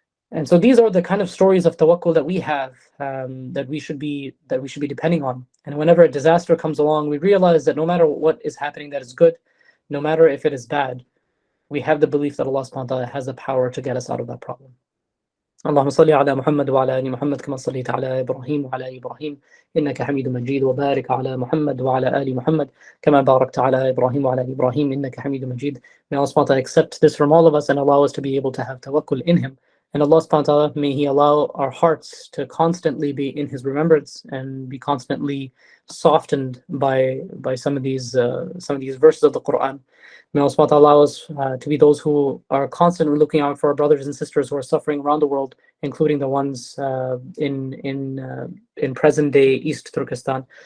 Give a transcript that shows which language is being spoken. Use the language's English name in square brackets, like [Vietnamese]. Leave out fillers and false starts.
[English] And so these are the kind of stories of tawakkul that we have, that we should be depending on. And whenever a disaster comes along, we realize that no matter what is happening that is good, no matter if it is bad, we have the belief that Allah subhanahu wa ta'ala has the power to get us out of that problem. [Arabic] اللهم صل على محمد وعلى آل محمد كما صليت على إبراهيم وعلى آل إبراهيم إنك حميد مجيد وبارك على محمد وعلى آل محمد كما باركت على إبراهيم وعلى آل إبراهيم إنك حميد مجيد. [English] May Allah subhanahu wa ta'ala accept this from all of us and allow us to be able to have tawakkul in Him. And Allah subhanahu wa ta'ala, may He allow our hearts to constantly be in His remembrance and be constantly softened by some of these verses of the Quran. May Allah subhanahu wa ta'ala allow us to be those who are constantly looking out for our brothers and sisters who are suffering around the world, including the ones in present day East Turkestan.